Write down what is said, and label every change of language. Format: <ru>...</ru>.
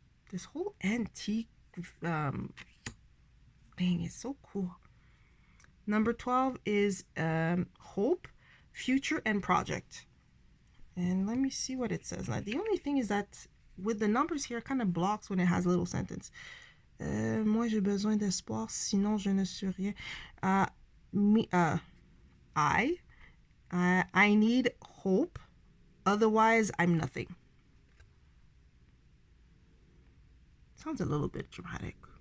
<en>This whole antique thing is so cool. Number 12 is hope, future, and project. And let me see what it says. Now, the only thing is that with the numbers here, it kind of blocks when it has a little sentence.</en> <fr>Moi, j'ai besoin d'espoir, sinon je ne suis rien.</fr> <en>I need hope, otherwise I'm nothing. Sounds a little bit dramatic.</en>